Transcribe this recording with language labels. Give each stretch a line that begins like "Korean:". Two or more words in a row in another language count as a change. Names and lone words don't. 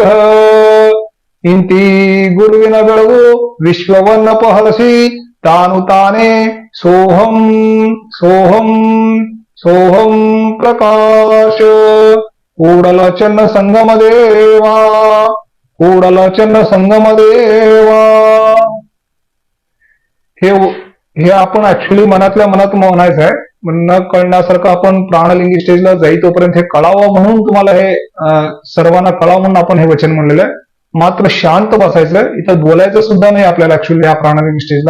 Kannada: ಇಂತಿ ಗುರುವಿನ ಬೆಳಗು ವಿಶ್ವವನ್ನ ಪಹಲಸಿ ತಾನು ತಾನೇ ಸೋಹಂ ಸೋಹಂ ಸೋಹಂ ಪ್ರಕಾಶ ಕೂಡಲ ಚನ್ನ ಸಂಗಮ ದೇವಾ ಕೂಡಲ ಚನ್ನ संगम देवा
Marathi: हे आपण ऍक्च्युली मनातल्या मनात म्हणायचं आहे. न कळण्यासारखं आपण प्राणलिंगी स्टेजला जाई तोपर्यंत हे कळावं म्हणून तुम्हाला हे सर्वांना कळावं म्हणून आपण हे वचन म्हणलेलं आहे. मात्र शांत बसायचं, इथं बोलायचं सुद्धा नाही आपल्याला ऍक्च्युली या प्राणलिंगी स्टेजला.